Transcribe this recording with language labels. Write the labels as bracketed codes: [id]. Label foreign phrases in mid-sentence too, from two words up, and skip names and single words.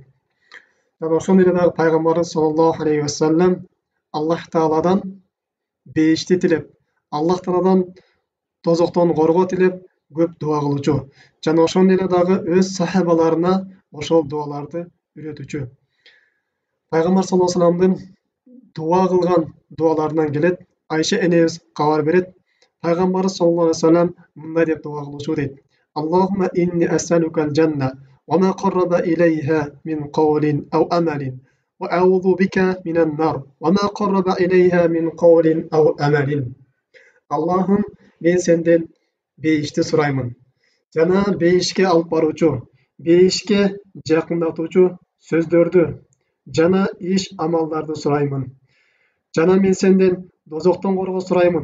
[ky] Жана ошондой эле дагы пайгамбарыбыз [ar] صلى الله عليه وسلم [ky] Аллах Тааладан бейишти тилеп, Аллах Тааладан тозоктон коргоо тилеп көп дуа кылуучу. Жана ошондой эле дагы өз сахабаларына ошол дуаларды үйрөтүүчү. Пайгамбар [ar] صلى الله عليه وسلم [ky] дуа кылган дуаларынан келет. Айша энебиз кабар берет. Пайгамбарыбыз [ar] صلى الله عليه وسلم [ky] мындай деп дуа кылуучу дейт: [ar] "اللهم إني أسألك الجنة وما قرب إليها من قول أو عمل وأعوذ بك من النار وما قرب إليها من قول أو عمل". [ky] Аллахым, мен сенден бейишти сураймын. Жана бейишке алып баруучу, бейишке жакындатуучу сөздөрдү жана иш амалдарды сураймын. Жана мен сенден дозоктон коргоо сураймын.